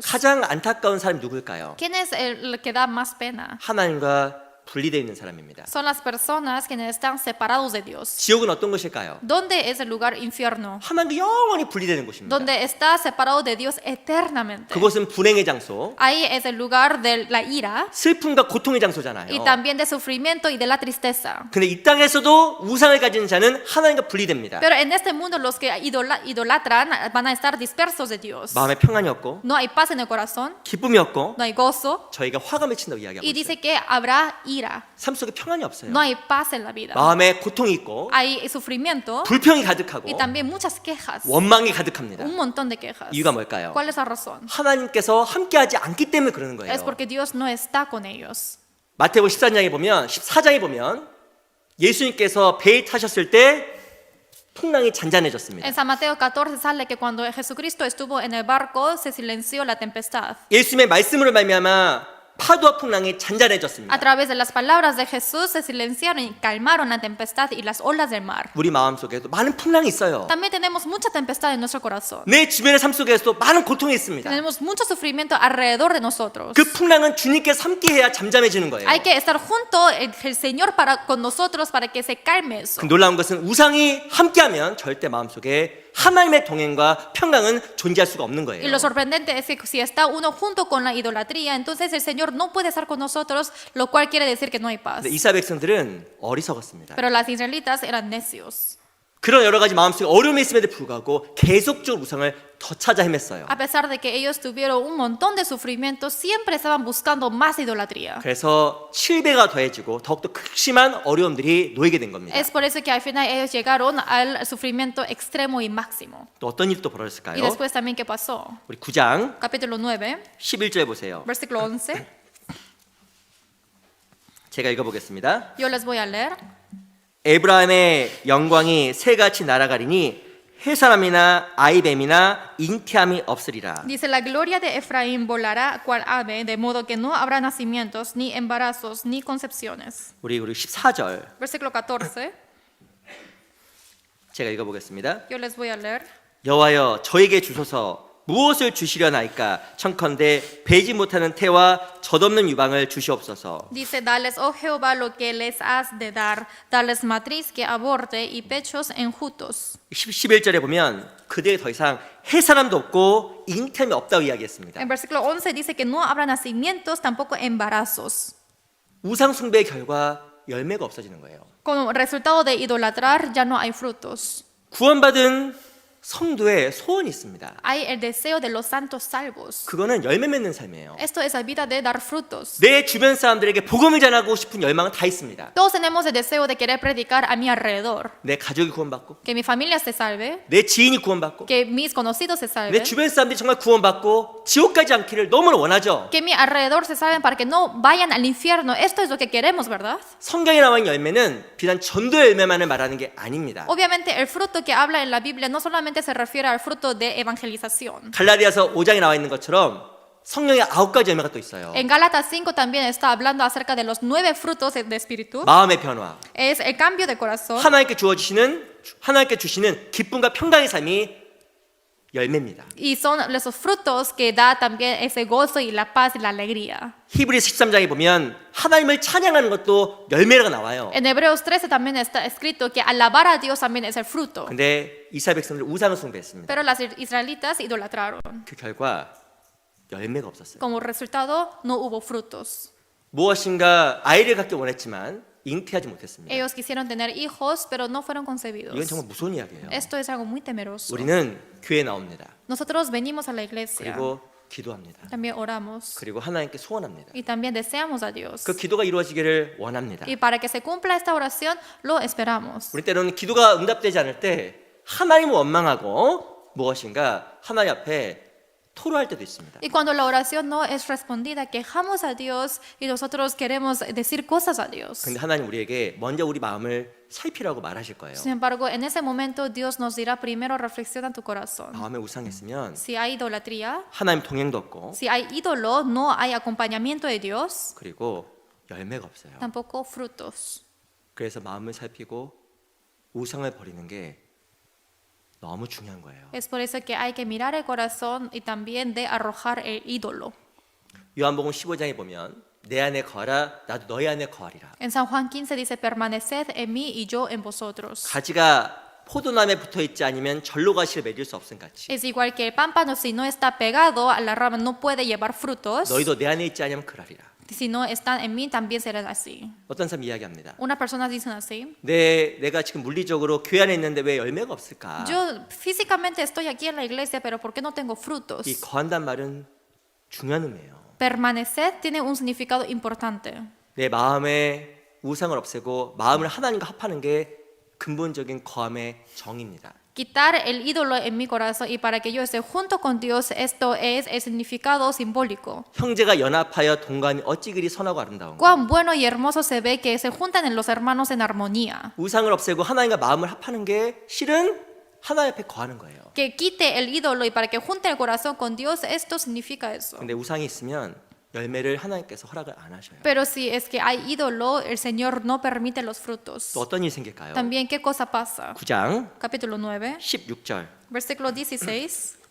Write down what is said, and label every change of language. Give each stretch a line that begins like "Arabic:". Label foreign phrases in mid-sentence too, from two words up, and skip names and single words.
Korean: 가장 안타까운 사람이 누굴까요?
Spanish: ¿Quién es el que da más pena?
Korean: 하나님과 분리되어 있는 사람입니다.
Spanish: Son las personas quienes están separados de Dios.
Korean: 지옥은 어떤 것일까요?
Spanish: ¿Dónde es el lugar infierno?
Korean: 하나님과 영원히 분리되는 곳입니다.
Spanish: Donde está separado de Dios eternamente.
Korean: 그곳은 불행의 장소,
Spanish: Ahí es el lugar de la ira
Korean: 슬픔과 고통의 장소잖아요.
Spanish: y también de sufrimiento y de la tristeza.
Korean: 근데 이 땅에서도 우상을 가진 자는 하나님과 분리됩니다.
Spanish: Pero en este mundo los que idolatran van a estar dispersos de Dios.
Korean: 마음에 평안이 없고
Spanish: No hay paz en el corazón,
Korean: 기쁨이 없고
Spanish: no hay gozo
Korean: 저희가 화가 맺힌다고 이야기하고
Spanish: y
Korean: 있어요.
Spanish: dice que habrá ira.
Korean: 삶 속에 평안이 없어요.
Spanish: No hay paz en la vida.
Korean: 마음에 고통이 있고
Spanish: Hay sufrimiento
Korean: 불평이 가득하고
Spanish: y también muchas quejas.
Korean: 원망이 가득합니다.
Spanish: Un montón de quejas.
Korean: 이유가 뭘까요?
Spanish: ¿Cuál es la razón?
Korean: 하나님께서 함께하지 않기 때문에 그러는 거예요.
Spanish: Es porque Dios no está con ellos.
Korean: 마태복음 14장에 보면 예수님께서 배에 타셨을 때 풍랑이 잔잔해졌습니다.
Spanish: En San Mateo 14 sale que cuando Jesucristo estuvo en el barco se silenció la tempestad.
Korean: 예수님의 말씀으로 말미암아 파도와 풍랑이 잔잔해졌습니다.
Spanish: A través de las palabras de Jesús se silenciaron y calmaron la tempestad y las olas del mar.
Korean: 우리 마음속에도 많은 풍랑이 있어요.
Spanish: También tenemos mucha tempestad en nuestro corazón.
Korean: 내 주변의 삶 속에서도 많은 고통이 있습니다.
Spanish: Tenemos mucho sufrimiento alrededor de nosotros.
Korean: 그 풍랑은 주님께서 함께해야 잠잠해지는 거예요.
Spanish: Hay que estar junto el Señor con nosotros para que se calme eso.
Korean: 그 놀라운 것은 우상이 함께하면 절대 마음속에 하나님의 동행과 평강은 존재할 수가 없는
Spanish: Y
Korean: 거예요.
Spanish: lo sorprendente es que si está uno junto con la idolatría, entonces el Señor no puede estar con nosotros, lo cual quiere decir que no hay paz.
Korean: 근데 이스라엘 백성들은 어리석었습니다.
Spanish: Pero las israelitas eran necios.
Korean: 그런 여러 가지 마음속에 어려움이 있음에도 불구하고 계속적으로 우상을 더 찾아 헤맸어요.
Spanish: A pesar de que ellos tuvieron un montón de sufrimiento, siempre estaban buscando más idolatría.
Korean: 그래서 7배가 더해지고 더욱더 극심한 어려움들이 놓이게 된 겁니다.
Spanish: Es por eso que al final ellos llegaron al sufrimiento extremo y máximo.
Korean: 또 어떤 일이 또
Spanish: Y
Korean: 벌어졌을까요?
Spanish: después también, ¿qué pasó?
Korean: 우리 9장
Spanish: Capítulo 9,
Korean: 11절 보세요.
Spanish: versículo 11.
Korean: 제가 읽어보겠습니다.
Spanish: Yo les voy a leer.
Korean: 에브라임의 영광이 새같이 날아가리니 해사람이나 아이뱀이나 잉태함이 없으리라.
Spanish: Dice, la gloria de Efraín volará cual ave, de modo que no habrá nacimientos, ni embarazos, ni concepciones.
Korean: 우리 14절
Spanish: Versículo 14,
Korean: 제가 읽어보겠습니다.
Spanish: yo les voy a leer.
Korean: 여호와여 저에게 주소서 무엇을 주시려나이까 청컨대 배지 못하는 태와 젖없는 유방을 주시옵소서.
Spanish: Dice, dales, oh Jehová, lo que les has de dar, darles matriz que aborte y pechos enjutos.
Korean: 11절에 보면 그들에 더 이상 해사람도 없고 잉태함이 없다고 이야기했습니다.
Spanish: En versículo 11 dice que no habrá nacimientos, tampoco embarazos.
Korean: 우상 숭배의 결과 열매가 없어지는 거예요.
Spanish: Como resultado de idolatrar, ya no hay frutos.
Korean: 구원받은 성도의 소원이 있습니다.
Spanish: Hay el deseo de los santos salvos.
Korean: 그거는 열매 맺는 삶이에요.
Spanish: Esto es la vida de dar frutos.
Korean: 내 주변 사람들에게 복음을 전하고 싶은 열망은 다 있습니다.
Spanish: Todos tenemos el deseo de querer predicar a mi alrededor.
Korean: 내 가족이 구원받고,
Spanish: Que mi familia se salve,
Korean: 내 지인이 구원받고,
Spanish: que mis conocidos se
Korean: 내
Spanish: salven,
Korean: 주변 사람들이 정말 구원받고 지옥 가지 않기를 너무나 원하죠.
Spanish: que mi alrededor se salven para que no vayan al infierno. Esto es lo que queremos, ¿verdad?
Korean: 성경에 나와 있는 열매는 비단 전도의 열매만을 말하는 게 아닙니다.
Spanish: Obviamente el fruto que habla en la Biblia no solamente se refiere al fruto de evangelización.
Korean: 갈라디아서 5장에 나와 있는 것처럼 성령의 9가지 열매가 또 있어요.
Spanish: En Gálatas 5 también está hablando acerca de los 9 frutos de espíritu.
Korean: 마음의 변화,
Spanish: Es el cambio de corazón.
Korean: 하나님께 주시는 기쁨과 평강의 삶이 열매입니다.
Spanish: Y son esos frutos que da también ese gozo y la paz y la alegría.
Korean: 히브리서 13장에 보면 하나님을 찬양하는 것도 열매가 나와요.
Spanish: En Hebreos 13 también está escrito que alabar a Dios también es el fruto.
Korean: 근데 이스라엘 백성들 우상을 숭배했습니다.
Spanish: Pero las israelitas idolatraron.
Korean: 그 결과 열매가 없었어요.
Spanish: Como resultado, no hubo frutos.
Korean: 무엇인가 아이를 갖기 원했지만 잉태하지 못했습니다.
Spanish: Ellos quisieron tener hijos, pero no fueron
Korean: 이건
Spanish: concebidos.
Korean: 정말 무서운 이야기예요.
Spanish: Esto es algo muy temeroso.
Korean: 우리는 교회에 나옵니다.
Spanish: Nosotros venimos a la iglesia,
Korean: 그리고 기도합니다.
Spanish: también oramos
Korean: 그리고 하나님께 소원합니다.
Spanish: y también deseamos a Dios.
Korean: 그 기도가 이루어지기를 원합니다.
Spanish: Y para que se cumpla esta oración, lo esperamos.
Korean: 우리 때로는 기도가 응답되지 않을 때 하나님을 원망하고 무엇인가 하나님 앞에 토로할 때도 있습니다.
Spanish: Y cuando la oración no es respondida, quejamos a Dios y nosotros queremos decir cosas a Dios.
Korean: 근데 하나님 우리에게 먼저 우리 마음을 살피라고 말하실 거예요.
Spanish: Sin embargo, en ese momento Dios nos dirá primero reflexiona tu corazón.
Korean: 마음에 우상했으면
Spanish: Si hay idolatría,
Korean: 하나님 동행도 없고
Spanish: si hay ídolo, no hay acompañamiento de Dios,
Korean: 그리고 열매가 없어요.
Spanish: tampoco frutos.
Korean: 그래서 마음을 살피고 우상을 버리는 게 너무 중요한 거예요.
Spanish: Es por eso que hay que mirar el corazón y también de arrojar el ídolo.
Korean: 요한복음 15장에 보면 내 안에 거하라 나도 너희 안에 거하리라.
Spanish: En San Juan 15 dice, permaneced en mí y yo en vosotros.
Korean: 가지가 포도나무에 붙어 있지 않으면 절로 가시를 맺을 수 없음 같이
Spanish: Es igual que el pámpano, si no está pegado a la rama, no puede llevar frutos.
Korean: 너희도 내 안에 있지 않으면 그러리라.
Spanish: Si no están en mí, también serán así.
Korean: 어떤 사람 이야기합니다.
Spanish: Una persona dice así,
Korean: 내가 지금 물리적으로 교회 안에 있는데 왜 열매가 없을까?
Spanish: yo físicamente estoy aquí en la iglesia, pero ¿por qué no tengo frutos?
Korean: 이 거한단 말은 중요한 의미예요.
Spanish: Permanecer tiene un significado importante.
Korean: 내 마음에 우상을 없애고 마음을 하나님과 합하는 게 근본적인 거함의 정의입니다.
Spanish: Quitar el ídolo en mi corazón y para que yo esté junto con Dios, esto es el significado simbólico.
Korean: 형제가 연합하여 동감이 어찌 그리 선하고 아름다운가.
Spanish: Cuán bueno y hermoso se ve que se juntan en los hermanos en armonía.
Korean: 우상을 없애고 하나님과 마음을 합하는 게 실은 하나님 앞에 거하는 거예요.
Spanish: Que quite el ídolo y para que junte el corazón con Dios, esto significa eso.
Korean: 근데 우상이 있으면 열매를 하나님께서 허락을 안 하셔요.
Spanish: Pero si es que hay ídolo, el Señor no permite los frutos.
Korean: 또 어떤 일이 생길까요?
Spanish: También, ¿qué cosa pasa?
Korean: 9장
Spanish: Capítulo 9,
Korean: 16절
Spanish: versículo 16.